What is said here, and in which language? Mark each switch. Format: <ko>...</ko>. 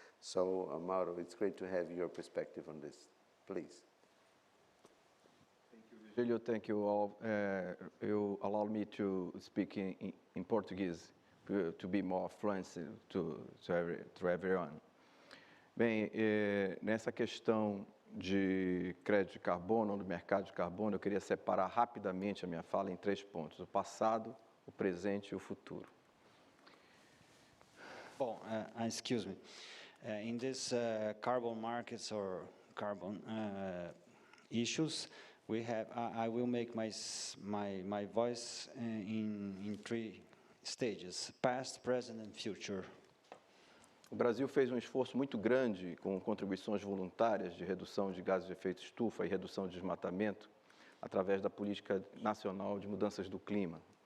<en>So, Mauro, it's great to have your perspective on this. Please. Thank you, Virgilio. Thank you all. You allow me to speak in Portuguese to be more fluent to everyone.</en> <pt>Bem, nessa questão de crédito de carbono, do mercado de carbono, eu queria separar rapidamente a minha fala em 3 pontos: o passado, o presente e o futuro.</pt> <en>Well, excuse me. In this carbon markets or carbon issues, we have. I will make my voice in 3 stages: past, present, and future.</en> <pt>O Brasil fez um esforço muito grande com contribuições voluntárias de redução de gases de efeito estufa e redução de desmatamento através da Política Nacional de Mudanças do Clima.</pt>